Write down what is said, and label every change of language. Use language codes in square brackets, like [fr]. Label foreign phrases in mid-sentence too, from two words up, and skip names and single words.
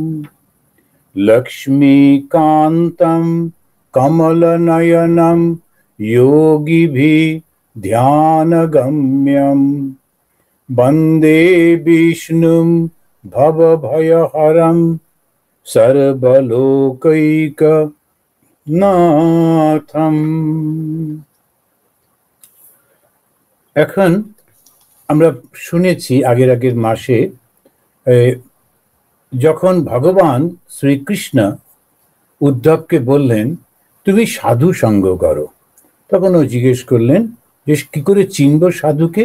[sa] लक्ष्मीकान्तं कमलनयनं योगिभिः ध्यानगम्यं वन्दे विष्णुं भवभयहरं सर्वलोकैकनाथं। [bn] এখন আমরা শুনেছি আগের মাসে যখন ভগবান শ্রীকৃষ্ণ উদ্ধবকে বললেন তুমি সাধু সঙ্গ করো, তখন ও জিজ্ঞেস করলেন যে কি করে চিনব সাধুকে।